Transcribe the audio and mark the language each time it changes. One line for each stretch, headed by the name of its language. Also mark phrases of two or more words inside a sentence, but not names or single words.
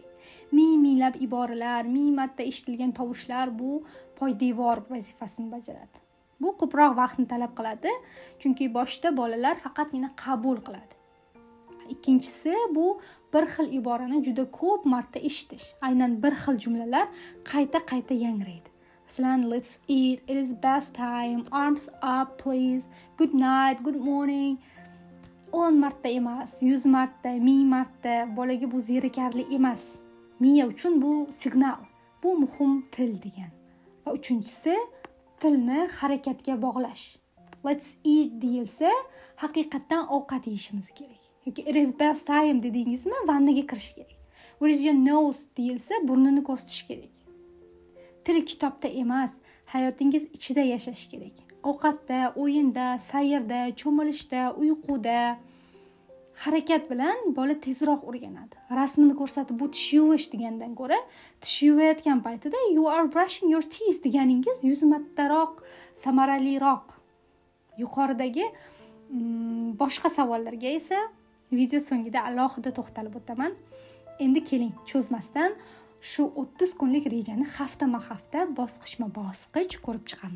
Uzbek: Minglab iboralar, ming marta eshitilgan tovushlar bu poydevor vazifasini bajaradi. Bu ko'proq vaqtni talab qiladi, chunki boshda bolalar faqatgina qabul qiladi. Ikkinchisi bu bir xil iborani juda ko'p marta eshitish. Aynan bir xil jumlalar qayta yangraydi. Masalan,
English: let's eat, it is best time, arms up please, good night, good morning.
Uzbek: 10 marta emas, 100 marta, 1000 marta bolaga bu zerikarli emas. Miya uchun bu signal, bu muhim til degan. Va uchinchisi tilni harakatga bog'lash.
English: Let's eat
Uzbek: deyilsa, haqiqatdan ovqat yeyishimiz kerak. Yoki
English: it is best time
Uzbek: dedingizmi, vannaga kirish kerak.
English: Where is your nose
Uzbek: deyilsa, burnini ko'rsatish kerak. Til kitobda emas, hayotingiz ichida yashash kerak. Ovqatda, o'yinda, sayrda, cho'milishda, uyquda harakat bilan bola tezroq o'rganadi. Rasmini ko'rsatib bu tish yuvish degandan ko'ra, tish yuvayotgan paytida
English: you are brushing your teeth
Uzbek: deganingiz 100 martaroq samaraliroq. Yuqoridagi boshqa savollarga esa video so'ngida alohida to'xtalib o'taman. Endi keling, cho'zmasdan shu 30 kunlik rejani haftama-hafta, bosqichma-bosqich ko'rib chiqamiz.